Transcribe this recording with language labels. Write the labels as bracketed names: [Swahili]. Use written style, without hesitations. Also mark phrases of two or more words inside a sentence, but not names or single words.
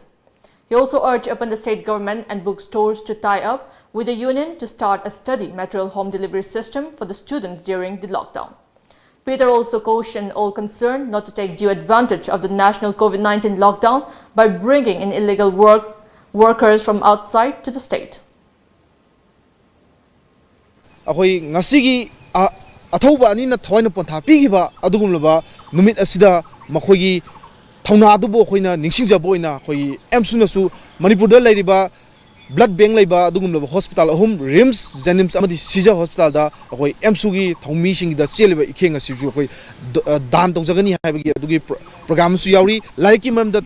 [English] He also urged upon the state government and bookstores to tie up with the union to start a study material home delivery system for the students during the lockdown. Peter also cautioned all concerned not to take due advantage of the national COVID-19 lockdown by bringing in illegal workers from outside to the state. [Manipuri] Ahoy ngasigi athoba ani na thoina pontha pigiba adugumlaba numit asida makhogi thawna adubo khoina ningsingjabo ina khoi MSU nasu Manipur da lairiba [English] blood bank [Manipuri] laiba adugumlaba hospital ahum RIMS Janims amadi Sija hospital da khoi MSU gi thawmi sing da cheliba ikhenga siju khoi dan tawjagani haibagi adugi program su yauri laiki mam da